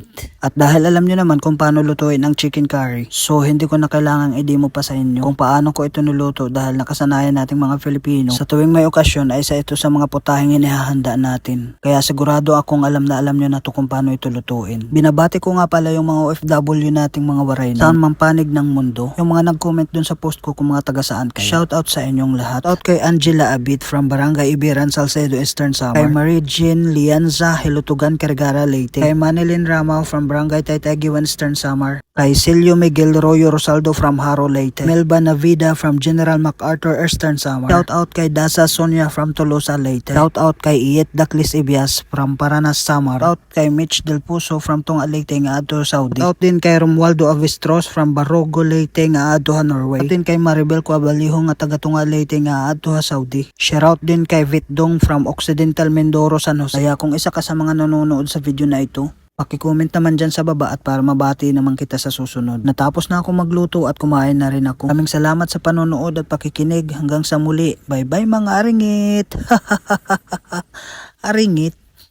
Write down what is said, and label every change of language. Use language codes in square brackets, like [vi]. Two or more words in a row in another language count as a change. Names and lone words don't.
[tl] At dahil alam nyo naman kung paano lutuin ang [en] chicken curry, [tl] so hindi ko na kailangang i-demo pa sa inyo kung paano ko ito niluto dahil nakasanayan nating mga Filipino sa tuwing may okasyon ay isa ito sa mga putahing inihahanda natin. Kaya sigurado akong alam na alam nyo na to kung paano ito lutuin. Binabati ko nga pala yung mga OFW nating mga waray na saan man panig ng mundo. Yung mga nag-comment dun sa post ko kung mga taga saan kayo. [en] Shout out [tl] sa inyong lahat. Out kay Angela Abit from Barangay Ibiran, Salcedo, Eastern Samar. Kay Marie Jean Lianza, Hilutugan, Cargara, Leyte. Kay Manilyn Rama from Barangay Taytay, Western Samar. Kay Silio Miguel Royo Rosaldo from Haro, Leyte. Melba Navida from General MacArthur, Eastern Samar. [en] Shout out [tl] kay Dasa Sonia from Tolosa, Leyte. [en] Shout out [tl] kay Iyet Daklis Ibias from Paranas, Samar. [en] Shout out [tl] kay Mitch Del Puso from Tunga, Leyte nga adto Saudi. [en] Shout out [tl] din kay Romualdo Avistros from Barogo, Leyte nga adto Norway. [en] Shout out [tl] din kay Maribel Cuabaliho nga taga Tunga, Leyte nga adto Saudi. [en] Shout out [tl] din kay Vitdong from Occidental Mindoro, San Jose. Kaya kung isa ka sa mga nanonood sa video na ito, paki-comment naman dyan sa baba at para mabati naman kita sa susunod. Natapos na ako magluto at kumain na rin ako. Maraming salamat sa panonood at pakikinig. Hanggang sa muli. [en] Bye bye [tl] mga aringit. Aringit.